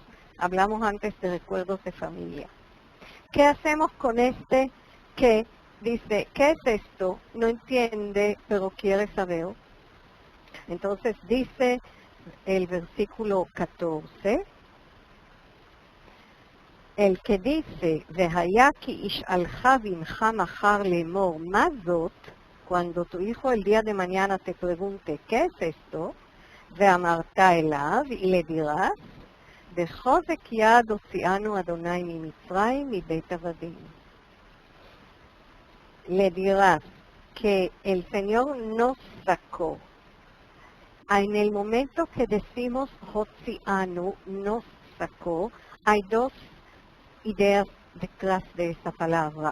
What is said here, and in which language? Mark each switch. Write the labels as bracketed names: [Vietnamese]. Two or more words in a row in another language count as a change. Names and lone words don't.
[Spanish] Hablamos antes de recuerdos de familia. ¿Qué hacemos con este que dice ¿qué es esto? No entiende, pero quiere saber. Entonces dice el versículo 14, el que dice, [Hebrew] והיה כי ישאלך בנך מחר לאמר מה זאת, [Spanish] cuando tu hijo el día de mañana te pregunte, ¿qué es esto? [Hebrew] ואמרת אליו, [Spanish] y le dirás, [Hebrew] בחוזק יד הוציאנו ה' ממצרים מבית עבדים. [Spanish] Le dirás que el Señor nos sacó. En el momento que decimos hotzianu, nos sacó, hay dos ideas detrás de esa palabra.